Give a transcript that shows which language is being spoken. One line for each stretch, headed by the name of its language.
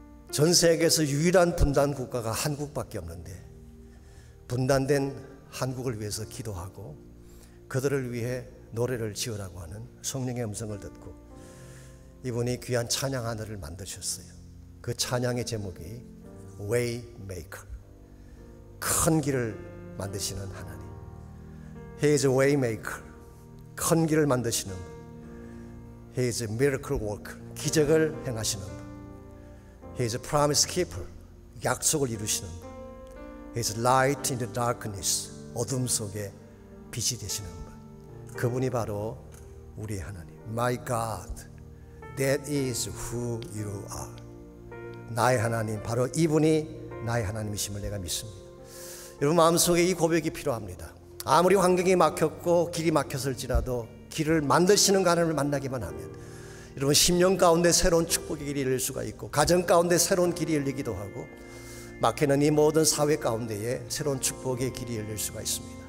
Korean: 전 세계에서 유일한 분단 국가가 한국밖에 없는데 분단된 한국을 위해서 기도하고 그들을 위해 노래를 지으라고 하는 성령의 음성을 듣고 이분이 귀한 찬양 하나를 만드셨어요. 그 찬양의 제목이 Waymaker, 큰 길을 만드시는 하나님.
English: He is a Waymaker,
Korean: 큰 길을 만드시는 분.
English: He is a Miracle Worker,
Korean: 기적을 행하시는 분.
English: He is a Promise Keeper,
Korean: 약속을 이루시는 분.
English: He is Light in the Darkness,
Korean: 어둠 속에 빛이 되시는 분. 그분이 바로 우리의 하나님.
English: My God, that is who you are.
Korean: 나의 하나님, 바로 이분이 나의 하나님이심을 내가 믿습니다. 여러분 마음속에 이 고백이 필요합니다. 아무리 환경이 막혔고 길이 막혔을지라도 길을 만드시는 하나님을 만나기만 하면 여러분 10년 가운데 새로운 축복의 길이 열릴 수가 있고, 가정 가운데 새로운 길이 열리기도 하고, 막히는 이 모든 사회 가운데에 새로운 축복의 길이 열릴 수가 있습니다.